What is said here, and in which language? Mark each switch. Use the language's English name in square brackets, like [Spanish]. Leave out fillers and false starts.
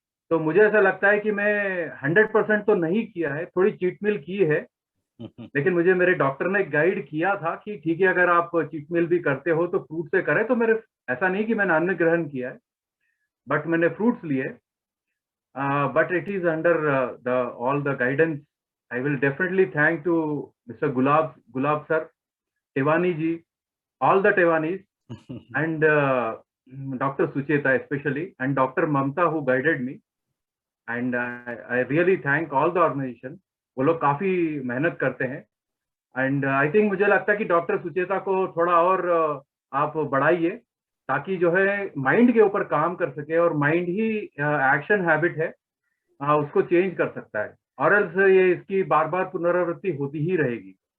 [Hindi] तो मुझे ऐसा लगता है कि मैं 100% तो नहीं किया है, थोड़ी चीट मील की है, लेकिन मुझे मेरे डॉक्टर ने गाइड किया था कि ठीक है अगर आप चीट मील भी करते हो तो फ्रूट से करें। तो मेरे ऐसा नहीं कि मैंने अन्न ग्रहण किया है, बट मैंने फ्रूट्स लिए, [English] But it is under the all the guidance. I will definitely thank to mister Gulab sir, Tewani ji, all the Tewanis, and Dr. Sucheta especially, and Dr. Mamta who guided me, and I really thank all the organization. [Hindi] वो लोग काफी मेहनत करते हैं, and I think मुझे लगता है कि डॉक्टर सुचेता को थोड़ा और आप बढ़ाइए ताकि जो है माइंड के ऊपर काम कर सके, और माइंड ही एक्शन हैबिट है, उसको चेंज कर सकता है, और एल्स ये इसकी बार बार पुनरावृत्ति होती ही रहेगी।